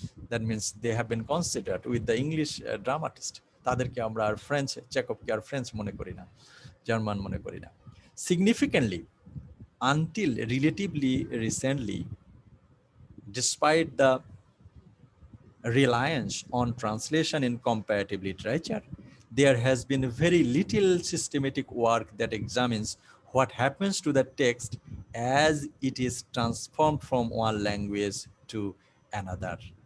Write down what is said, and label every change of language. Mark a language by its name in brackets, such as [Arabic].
[English] That means they have been considered with the English dramatist. [Bangla] তাদেরকে আমরা আর French, চেকভকে আর French মনে করি না, জার্মান মনে করি না। [English] Significantly, until relatively recently, despite the reliance on translation in comparative literature, there has been very little systematic work that examines what happens to the text as it is transformed from one language to another.